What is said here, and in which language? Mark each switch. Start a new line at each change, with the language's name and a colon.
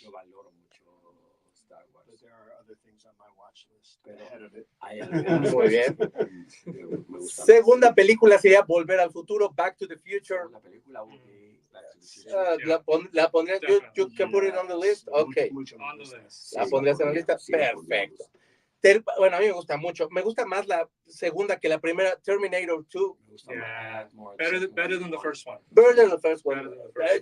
Spanish: Yo valoro mucho Star Wars.
English: But there are other things on my watch list ahead of it.
Spanish: Muy bien. Me gusta. Segunda película sería Volver al Futuro, Back to the Future. La película Back to the Future.
English: La pondría, you can put it on the list. Ok. On the list.
Spanish: La pondrías en la lista. Sí, Perfecto. Bueno, a mí me gusta mucho. Me gusta más la segunda que la primera, Terminator 2.
English: Yeah. Better than the first one. Better than the first one. Better than the first one.